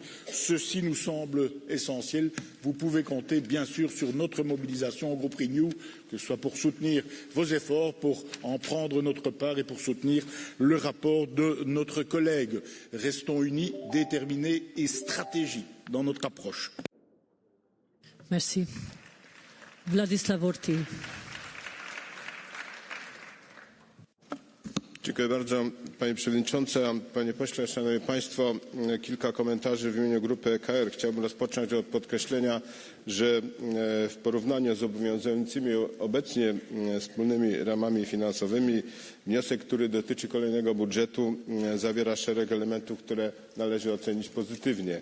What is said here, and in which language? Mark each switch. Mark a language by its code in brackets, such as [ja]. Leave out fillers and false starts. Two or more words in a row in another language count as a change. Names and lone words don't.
[fr] Ceci nous semble essentiel. Vous pouvez compter bien sûr sur notre mobilisation au groupe Renew, que ce soit pour soutenir vos efforts, pour en prendre notre part et pour soutenir le rapport de notre collègue. Restons unis, déterminés et stratégiques dans notre approche. Merci. [pl] Władysław Orti. Dziękuję bardzo Pani Przewodnicząca. Panie Pośle, Szanowni Państwo, kilka komentarzy w imieniu grupy EKR. Chciałbym rozpocząć od podkreślenia, że w porównaniu z obowiązującymi obecnie wspólnymi ramami finansowymi wniosek, który dotyczy kolejnego budżetu, zawiera szereg elementów, które należy ocenić pozytywnie.